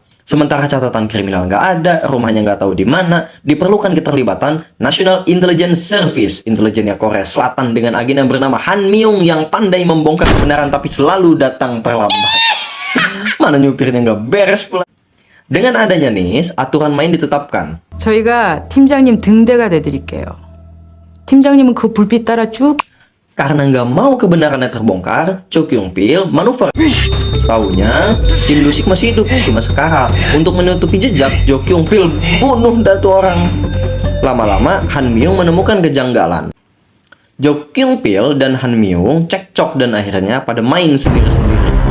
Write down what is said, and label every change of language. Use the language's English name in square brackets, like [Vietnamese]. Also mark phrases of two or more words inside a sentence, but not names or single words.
[Indonesian] Sementara catatan kriminal nggak ada, rumahnya nggak tahu di mana, diperlukan keterlibatan National Intelligence Service, intelijennya Korea Selatan dengan agen yang bernama Han Myung yang pandai membongkar kebenaran tapi selalu datang terlambat. Mana nyupirnya nggak beres pula. Dengan adanya NIS, aturan main ditetapkan. [Korean] 저희가 팀장님 등대가 돼드릴게요. 팀장님은 그 불빛 따라 쭉. [Indonesian] Karena nggak mau kebenarannya terbongkar, Cho Kyung Pil manuver. Taunya Kim Do-sik masih hidup, cuma sekarat. Untuk menutupi jejak, Jo Kyung Pil bunuh datu orang. Lama-lama Han Myung menemukan kejanggalan. Jo Kyung Pil dan Han Myung cekcok dan akhirnya pada main sendiri-sendiri.